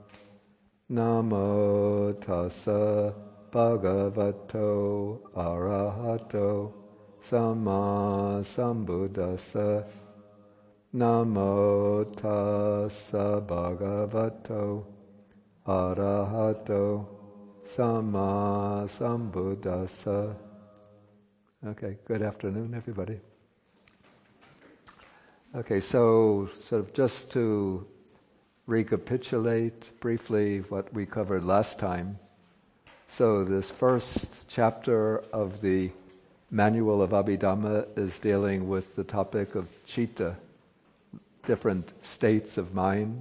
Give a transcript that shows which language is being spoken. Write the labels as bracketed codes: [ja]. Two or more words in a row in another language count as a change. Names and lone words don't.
[pi] Namo tassa bhagavato arahato sama sambuddhassa. Namo tassa bhagavato arahato Sama Sambuddhassa. [en] Okay, good afternoon, everybody. Okay, so sort of just to recapitulate briefly what we covered last time. So this first chapter of the Manual of Abhidhamma is dealing with the topic of Cheetah, different states of mind.